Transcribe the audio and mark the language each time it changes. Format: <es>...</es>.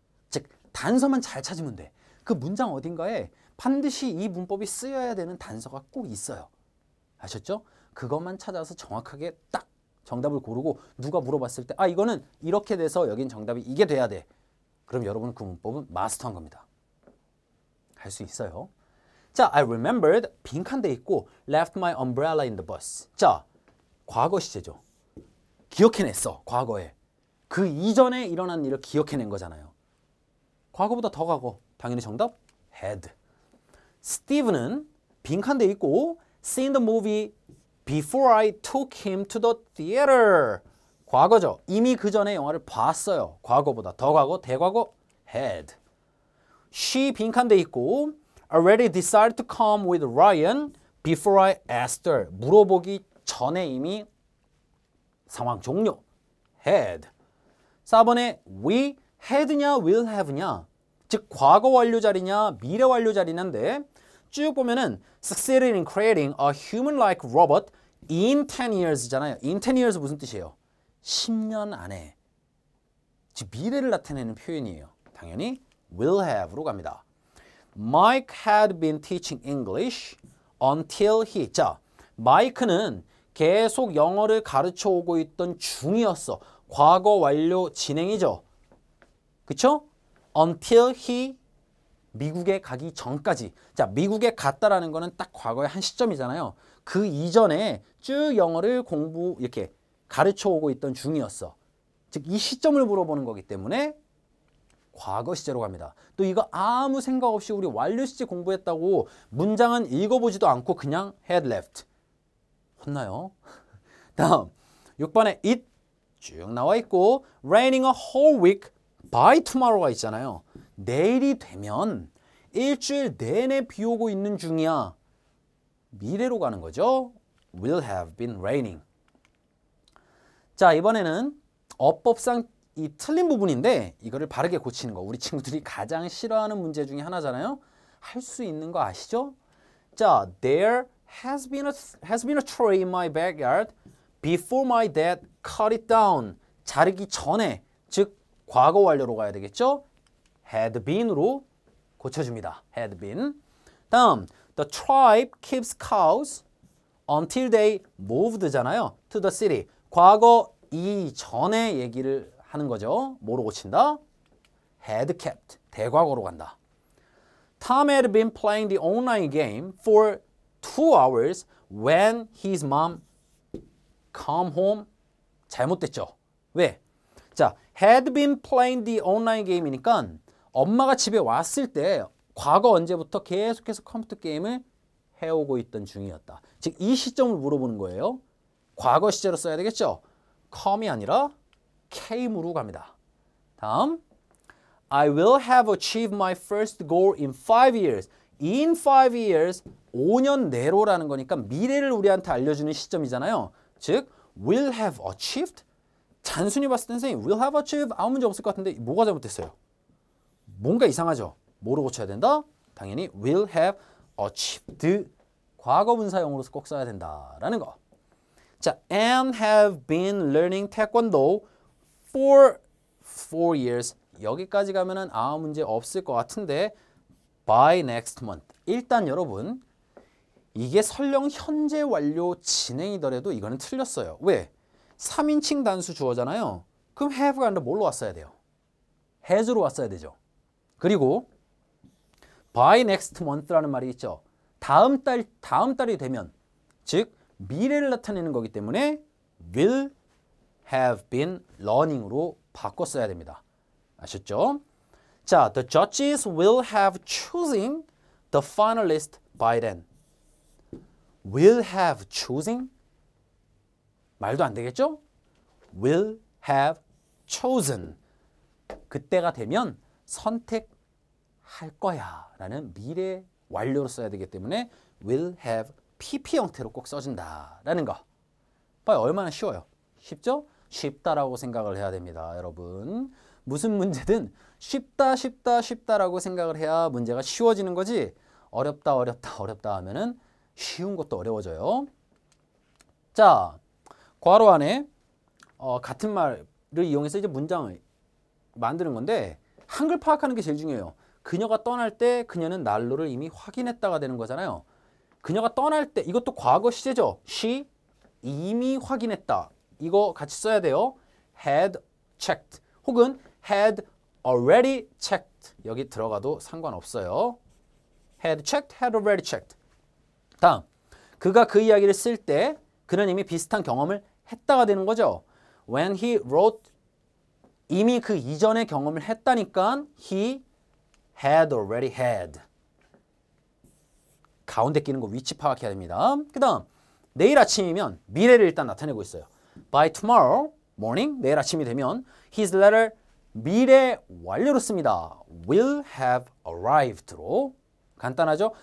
<ko>즉 단서만 잘 찾으면 돼. 그 문장 어딘가에 반드시 이 문법이 쓰여야 되는 단서가 꼭 있어요. 아셨죠? 그것만 찾아서 정확하게 딱 정답을 고르고 누가 물어봤을 때 아 이거는 이렇게 돼서 여긴 정답이 이게 돼야 돼. 그럼 여러분은 그 문법은 마스터한 겁니다. 할 수 있어요.</ko> <en>자, I remembered</en> <ko>빈칸 돼 있고</ko> <en>left my umbrella in the bus.</en> <ko>자, 과거 시제죠. 기억해냈어. 과거에. 그 이전에 일어난 일을 기억해낸 거잖아요. 과거보다 더 과거. 당연히 정답 had. 스티브는 빈칸 돼 있고</ko> <en>seen the movie before I took him to the theater.</en> <ko>과거죠. 이미 그 전에 영화를 봤어요. 과거보다 더 과거, 대과거 had.</ko> <en>She</en> <ko>빈칸 돼 있고</ko> <en>already decided to come with Ryan before I asked her.</en> <ko>물어보기 전에 이미 상황 종료.</ko> <en>had.</en> <ko>4번에</ko> <en>we had</en> <ko>냐</ko> <en>will have</en> <ko>냐. 즉 과거 완료 자리냐 미래 완료 자리냐인데 쭉 보면은</ko> <en>succeeded in creating a human-like robot in 10 years잖아요. in 10 years</en> <ko>무슨 뜻이에요? 10년 안에. 즉 미래를 나타내는 표현이에요. 당연히 will have로 갑니다.</ko> <en>Mike had been teaching English until he.</en> <ko>자, 마이크는 계속 영어를 가르쳐 오고 있던 중이었어. 과거 완료 진행이죠. 그쵸?</ko> <en>Until he</en> <ko>미국에 가기 전까지. 자, 미국에 갔다라는 거는 딱 과거의 한 시점이잖아요. 그 이전에 쭉 영어를 이렇게 가르쳐 오고 있던 중이었어. 즉, 이 시점을 물어보는 거기 때문에 과거 시제로 갑니다. 또 이거 아무 생각 없이 우리 완료 시제 공부했다고 문장은 읽어보지도 않고 그냥</ko> <en>had left.</en> <ko>혼나요. 다음 6번에</ko> <en>it 쭉 나와 있고 raining a whole week by tomorrow가 있잖아요.</en> <ko>내일이 되면 일주일 내내 비 오고 있는 중이야. 미래로 가는 거죠.</ko> <en>will have been raining.</en> <ko>자, 이번에는 어법상 이 틀린 부분인데 이거를 바르게 고치는 거. 우리 친구들이 가장 싫어하는 문제 중에 하나잖아요. 할 수 있는 거 아시죠?</ko> <en>자, there has been a tree in my backyard before my dad cut it down.</en> <ko>자르기 전에, 즉 과거 완료로 가야 되겠죠?</ko> <en>had been으로</en> <ko>고쳐줍니다.</ko> <en>had been. 다음, the tribe keeps cows until they moved잖아요. to the city.</en> <ko>과거 이전의 얘기를 하는 거죠. 뭐로 고친다?</ko> <en>had kept.</en> <ko>대과거로 간다.</ko> <en>Tom had been playing the online game for 2 hours when his mom come home.</en> <ko>잘못됐죠. 왜? 자,</ko> <en>had been playing the online game</en> <ko>이니까 엄마가 집에 왔을 때 과거 언제부터 계속해서 컴퓨터 게임을 해오고 있던 중이었다. 즉, 이 시점을 물어보는 거예요. 과거 시제로 써야 되겠죠? come이 아니라 came으로 갑니다.</ko> <en>다음, I will have achieved my first goal in 5 years. in 5 years,</en> <ko>5년 내로라는 거니까 미래를 우리한테 알려주는 시점이잖아요.</ko> <en>즉, will have achieved?</en> <ko>단순히 봤을 때 선생님,</ko> <en>will have achieved</en> <ko>아무 문제 없을 것 같은데 뭐가 잘못됐어요? 뭔가 이상하죠? 뭐로 고쳐야 된다?</ko> <en>당연히 will have achieved.</en> <ko>과거분사형으로서 꼭 써야 된다라는 거.</ko> <en>자, and have been learning taekwondo for 4 years.</en> <ko>여기까지 가면은 아무 문제 없을 것 같은데</ko> <en>by next month.</en> <ko>일단 여러분, 이게 설령 현재 완료 진행이더라도 이거는 틀렸어요. 왜? 3인칭 단수 주어잖아요. 그럼 have가 아니라 뭘로 왔어야 돼요? has로 왔어야 되죠. 그리고 by next month라는 말이 있죠. 다음 달이 되면, 즉 미래를 나타내는 거기 때문에</ko> <en>will have been learning</en> <ko>으로 바꿨어야 됩니다. 아셨죠?</ko> <en>자, the judges will have choosing the finalist by then. will have choosing?</en> <ko>말도 안 되겠죠?</ko> <en>will have chosen.</en> <ko>그때가 되면 선택할 거야 라는 미래 완료로 써야 되기 때문에 will have PP 형태로 꼭 써준다라는 거. 봐요, 얼마나 쉬워요. 쉽죠? 쉽다라고 생각을 해야 됩니다, 여러분. 무슨 문제든 쉽다라고 생각을 해야 문제가 쉬워지는 거지, 어렵다 하면은 쉬운 것도 어려워져요. 자, 괄호 안에 같은 말을 이용해서 이제 문장을 만드는 건데 한글 파악하는 게 제일 중요해요. 그녀가 떠날 때 그녀는 난로를 이미 확인했다가 되는 거잖아요. 그녀가 떠날 때, 이것도 과거 시제죠. she 이미 확인했다. 이거 같이 써야 돼요.</ko> <en>had checked 혹은 had already checked.</en> <ko>여기 들어가도 상관없어요.</ko> <en>had checked, had already checked.</en> <ko>다음, 그가 그 이야기를 쓸 때 그는 이미 비슷한 경험을 했다가 되는 거죠.</ko> <en>When he wrote,</en> <ko>이미 그 이전의 경험을 했다니까</ko> <en>he had already had.</en> <ko>가운데 끼는 거 위치 파악해야 됩니다. 그 다음, 내일 아침이면 미래를 일단 나타내고 있어요.</ko> <en>By tomorrow morning,</en> <ko>내일 아침이 되면</ko> <en>his letter,</en> <ko>미래 완료로 씁니다.</ko> <en>will have arrived로.</en> <ko>간단하죠?</ko>